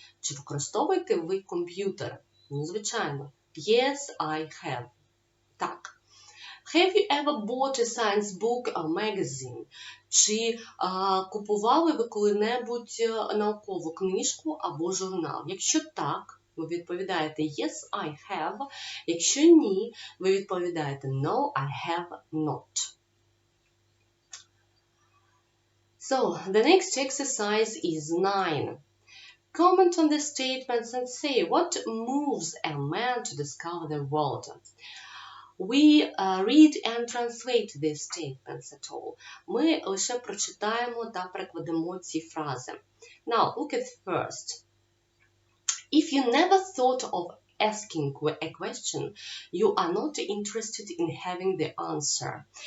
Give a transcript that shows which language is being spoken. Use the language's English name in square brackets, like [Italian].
[Ukrainian] Чи використовуєте ви комп'ютер? Ну, звичайно. [English] Yes, I have. [Ukrainian] Так. [English] Have you ever bought a science book or magazine? [Ukrainian] Чи купували ви коли-небудь наукову книжку або журнал? Якщо так, ви відповідаєте [English] Yes, I have. [Ukrainian] Якщо ні, ви відповідаєте [English] No, I have not. So, the next exercise is 9. Comment on the statements and say what moves a man to discover the world. We read and translate these statements at all. [Ukrainian] Ми лише прочитаємо та перекладемо ці фрази. [English] Now, look at first. If you never thought of asking a question, you are not interested in having the answer.